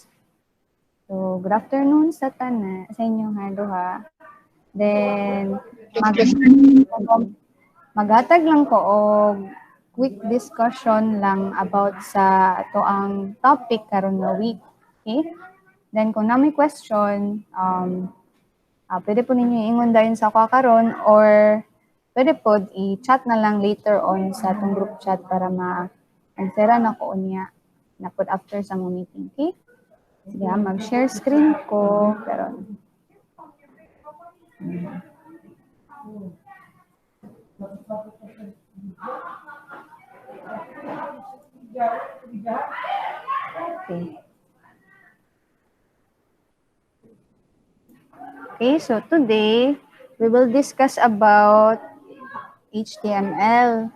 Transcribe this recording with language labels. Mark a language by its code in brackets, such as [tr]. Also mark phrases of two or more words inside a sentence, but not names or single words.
[ceb] So, [en] good afternoon [ceb] sa sa inyong duha. Then maghatag lang ko og [en] quick discussion [ceb] lang about sa ato ang topic karon nga week. Okay? Then kung na may question, pwede po ninyo ingon dahil sa ako karon or pwede po i-chat na lang [en] later on [ceb] sa atong [en] group chat [ceb] para ma-answera na ko unya na put after sa mo meeting. Okay? Sige, mag-share screen ko. Pero, okay. [en] Okay, so today we will discuss about HTML.